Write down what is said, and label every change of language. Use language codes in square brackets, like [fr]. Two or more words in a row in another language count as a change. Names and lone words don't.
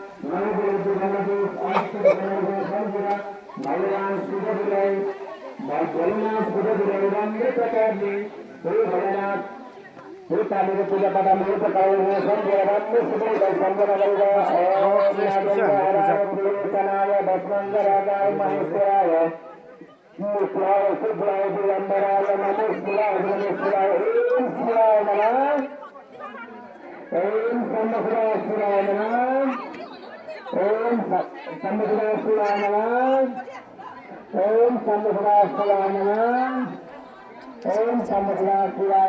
[ne] भगवान सूर्यलाई भोलेनाथ सूर्यलाई राम्रो प्रकारले हे भोलेनाथ हे कालीको पूजापाठ राम्रो प्रकारले सम्झेर राम्रो सबैलाई सम्झना गरेर [sa] भस्मङ्गराय महेश्वराय शिवाय शुभ्राय दिगम्बराय नमो शिवाय शिवाय ओम शिवाय नमः ओम सम्मशिवाय शिवाय नमः ओम सम्मशिवाय शिवाय नमः ओम सम्मशिवाय शिवाय नमः ओम सम्मशिवाय शिवाय